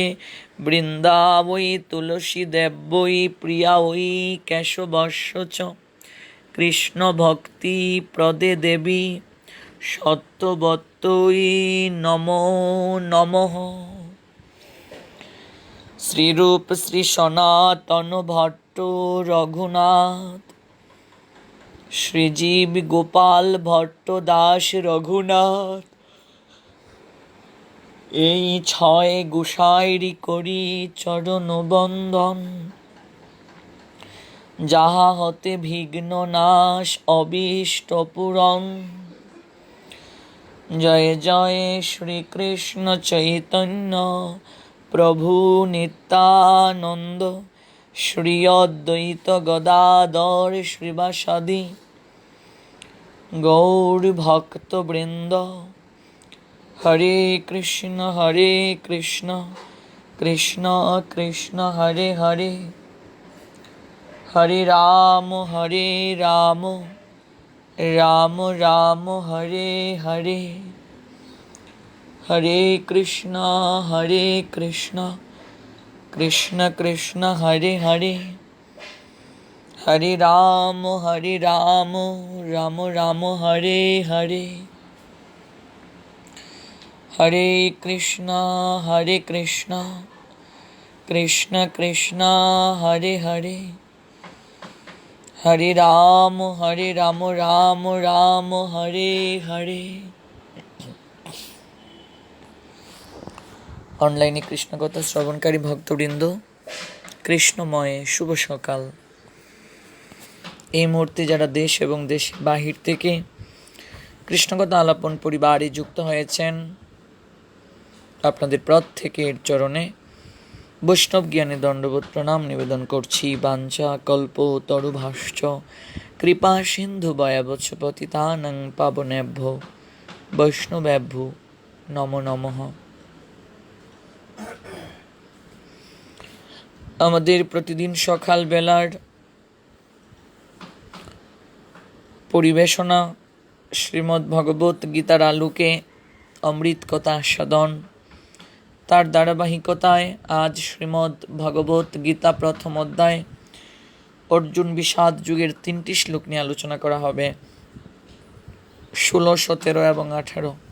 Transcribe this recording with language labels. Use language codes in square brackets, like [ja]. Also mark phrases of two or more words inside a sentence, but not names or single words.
[sa] वृंदावै तुलसी देवै प्रिया वै केशवस्य च कृष्ण भक्ति प्रदे देवी सत्यवत्यै नमो नमः। [bn] श्रीरूप श्री सनातन भट्ट रघुनाथ श्रीजीव गोपाल भट्ट दास रघुनाथ এই ছয় গোসাইরি করি চরণ বন্দন। যাহা হতে বিঘ্ন নাশ অবিষ্ট পূরণ। জয় জয় শ্রীকৃষ্ণ চৈতন্য प्रभु नित्यानंद श्री अद्वैत गदाधर श्रीवासादि गौर भक्त वृंद। [sa] हरे कृष्ण कृष्ण कृष्ण हरे हरे हरे राम राम राम हरे हरे। हरे कृष्ण कृष्ण कृष्ण हरे हरे हरे राम राम राम हरे हरे। हरे कृष्ण কৃষ্ণ কৃষ্ণ হরে হরে হরে রাম রাম রাম হরে হরে। [bn] অনলাইনে কৃষ্ণকথা শ্রবণকারী ভক্তবৃন্দ, কৃষ্ণময় শুভ সকাল। এই মুহূর্তে যারা দেশ এবং দেশের বাহির থেকে কৃষ্ণকথা আলাপন পরিবারে যুক্ত হয়েছেন, আপনাদের প্রত্যেকের চরণে বৈষ্ণব জ্ঞানে দণ্ডবোধ প্রণাম নিবেদন করছি। [sa] বাঞ্ছা কল্প তরুভাষ্য কৃপা সিন্ধু বয়াবৎস পতিতানাং পাবনেভ্যো বৈষ্ণবেভ্যো নমো নমঃ। [bn] আমাদের প্রতিদিন সকাল বেলার পরিবেশনা শ্রীমদ্ ভগবত গীতার আলোকে অমৃত কথা আস্বাদন, তার ধারাবাহিকতায় আজ শ্রীমদ্ ভগবত গীতা প্রথম অধ্যায় অর্জুন বিষাদ যুগের 3টি শ্লোক নিয়ে আলোচনা করা হবে, 16, 17 এবং 18।